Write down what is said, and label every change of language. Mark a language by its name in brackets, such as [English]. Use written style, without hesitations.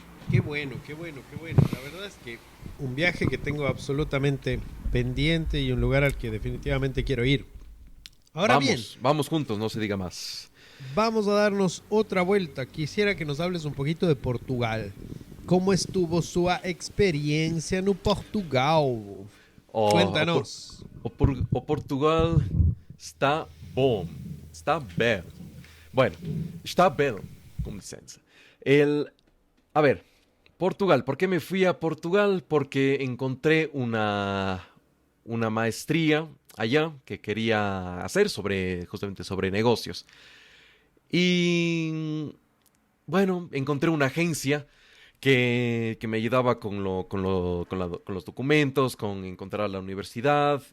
[Spanish] Qué bueno, qué bueno, qué bueno. La verdad es que un viaje que tengo absolutamente pendiente y un lugar al que definitivamente quiero ir. Ahora bien, vamos juntos, no se diga más. vamos a darnos otra vuelta. Quisiera que nos hables un poquito de Portugal. ¿Cómo estuvo su experiencia en Portugal? Cuéntanos. [Portuguese] O Portugal está bom, está belo. Bueno, está belo, com licença. [Spanish] A ver, Portugal. ¿Por qué me fui a Portugal? Porque encontré una maestría allá que quería hacer justamente sobre negocios. Y bueno, encontré una agencia que me ayudaba con los documentos, con encontrar la universidad.